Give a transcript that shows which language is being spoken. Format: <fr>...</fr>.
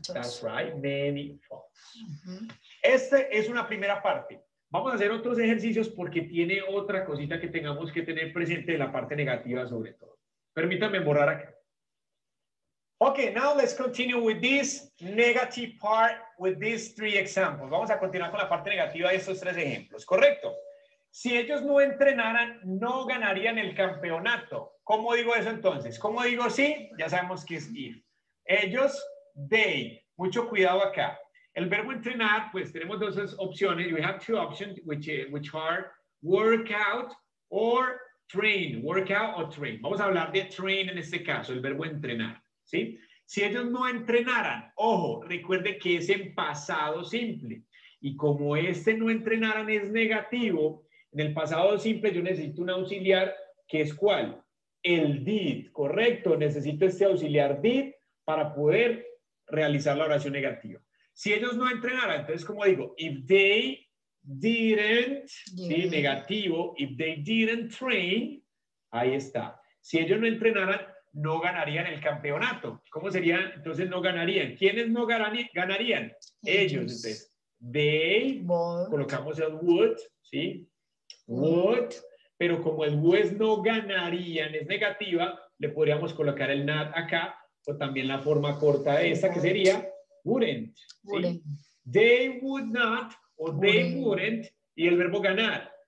<en>That's right, many photos.</en> <es>Este es una primera parte. Vamos a hacer otros ejercicios porque tiene otra cosita que tengamos que tener presente de la parte negativa sobre todo. Permítanme borrar acá.</es> <en>Okay, now let's continue with this negative part with these 3 examples.</en> <es>Vamos a continuar con la parte negativa de estos 3 ejemplos, ¿correcto? Si ellos no entrenaran, no ganarían el campeonato. ¿Cómo digo eso entonces? ¿Cómo digo sí? Ya sabemos que es if. Ellos, they. Mucho cuidado acá. El verbo entrenar, pues tenemos dos opciones.</es> <en>We have two options, which are workout or train.</en> <es>Workout o train. Vamos a hablar de train en este caso, el verbo entrenar. ¿Sí? Si ellos no entrenaran, ojo, recuerde que es en pasado simple. Y como este no entrenaran es negativo, en el pasado simple yo necesito un auxiliar que es ¿cuál? El did, correcto. Necesito este auxiliar did para poder realizar la oración negativa. Si ellos no entrenaran, entonces como digo,</es> <en>if they didn't,</en> <es>¿sí? Negativo,</es> <en>if they didn't train,</en> <es>ahí está. Si ellos no entrenaran, no ganarían el campeonato. ¿Cómo sería? Entonces no ganarían. ¿Quiénes no ganarían? Ellos. Entonces, they, colocamos el would, ¿sí? Would, pero como el would no ganarían es negativa, le podríamos colocar el not acá, o también la forma corta de esta, que sería wouldn't. ¿Sí?</es> <en>They would not,</en> <es>o</es> <en>they wouldn't,</en> <es>y el verbo ganar.</es>